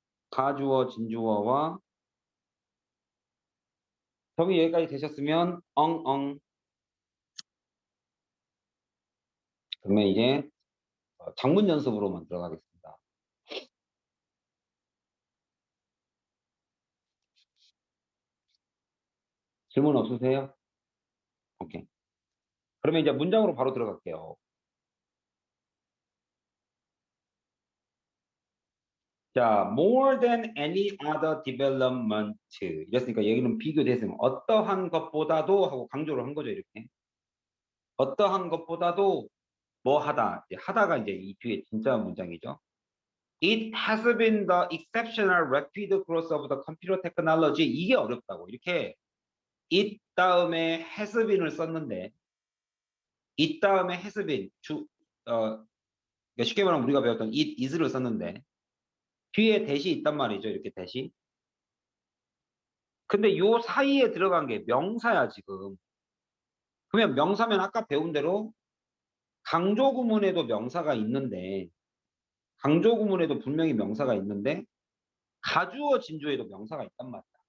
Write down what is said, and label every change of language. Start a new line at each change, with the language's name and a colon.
Korean: 가주어, 진주어와 정리 여기까지 되셨으면 엉엉 그러면 이제 장문 연습으로만 들어가겠습니다. 질문 없으세요? 오케이. 그러면 이제 문장으로 바로 들어갈게요.
English: 자, more than any other development.
Korean: 이랬으니까 여기는 비교됐으면 어떠한 것보다도 하고 강조를 한 거죠, 이렇게. 어떠한 것보다도 뭐 하다. 이제 하다가 이제 이 뒤에 진짜 문장이죠.
English: It has been the exceptional rapid growth of the computer technology.
Korean: 이게 어렵다고. 이렇게 it 다음에 has been을 썼는데 it 다음에 has been 그러니까 쉽게 말하면 우리가 배웠던 it is를 썼는데 뒤에 대시 있단 말이죠. 이렇게 대시. 근데 요 사이에 들어간 게 명사야 지금. 그러면 명사면 아까 배운 대로 강조 구문에도 명사가 있는데 강조 구문에도 분명히 명사가 있는데 가주어 진주에도 명사가 있단 말이야.